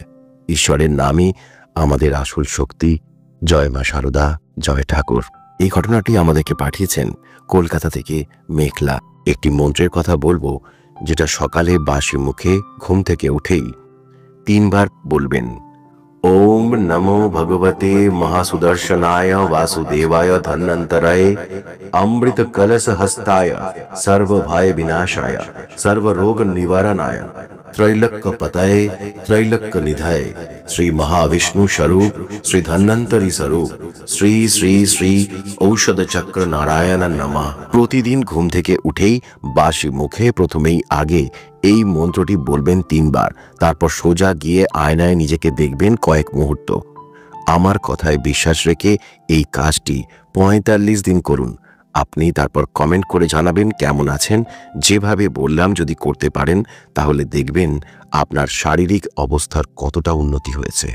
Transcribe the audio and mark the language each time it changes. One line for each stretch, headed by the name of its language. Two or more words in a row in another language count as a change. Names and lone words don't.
Bangla: ঈশ্বরের নামই আমাদের আসল শক্তি। জয় মা শারদা, জয় ঠাকুর। এই ঘটনাটি আমাদেরকে পাঠিয়েছেন কলকাতা থেকে মেখলা। একটি মন্ত্রের কথা বলবো, যেটা সকালে বাসি মুখে ঘুম থেকে উঠেই 3 বার বলবেন।
Sanskrit: ওম নমো ভগবতে মহাসুদর্শনায় वासुदेवाय धन्वन्तराय अमृत कलश हस्ताय सर्वभय विनाशाय सर्वरोग निवारणाय त्रैलोक्य पतये त्रैलोक्य निधये श्री महाविष्णु स्वरूप श्री धन्वन्तरी स्वरूप श्री श्री श्री औषध चक्र नारायण नमः।
Bangla: প্রতিদিন ঘুম থেকে উঠেই বাসি মুখে প্রথমেই আগে এই মন্ত্রটি বলবেন 3 বার। তারপর সোজা গিয়ে আয়নায় নিজেকে দেখবেন কয়েক মুহূর্ত। আমার কথায় বিশ্বাস রেখে এই কাজটি ৪৫ দিন করুন। আপনি তারপর কমেন্ট করে জানাবেন কেমন আছেন। যেভাবে বললাম যদি করতে পারেন তাহলে দেখবেন আপনার শারীরিক অবস্থার কতটা উন্নতি হয়েছে।